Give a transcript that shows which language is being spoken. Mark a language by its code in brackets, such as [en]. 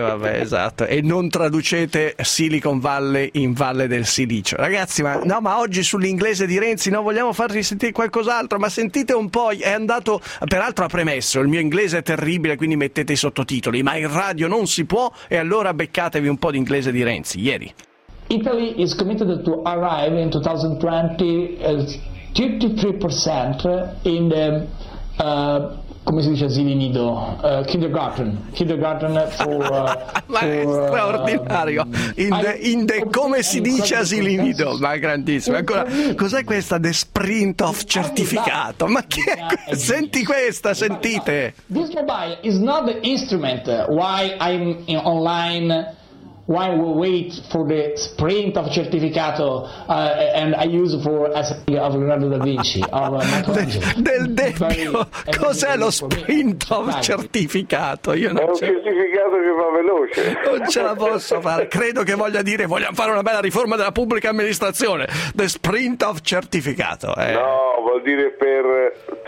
[it] Vabbè, esatto. E non traducete Silicon Valley in Valle del Silicio. Ragazzi, ma oggi sull'inglese di Renzi, no, vogliamo farvi sentire qualcos'altro, ma sentite un po'... È andato, peraltro ha premesso, il mio inglese è terribile, quindi mettete i sottotitoli, ma in radio non si può, e allora beccatevi un po' di inglese di Renzi, ieri. [en] Italy is committed to arrive in 2020 as 33% in the, [it] come si dice, asili nido, [en] kindergarten [it] for ma è straordinario, come si dice asili nido, ma grandissimo. Ancora, cos'è questa, [en] the sprint of [it] certificato, ma chi è? Senti questa, sentite. [en] This mobile is not the instrument why I'm online, why we wait for the sprint of certificato and I use for as a of Leonardo da Vinci of [it] Del Debbio, cos'è lo [en] sprint of [it] certificato? Io non è un certificato che va veloce, non ce la posso fare. Credo che voglia dire vogliamo fare una bella riforma della pubblica amministrazione, [en] the sprint of [it] certificato. No, vuol dire per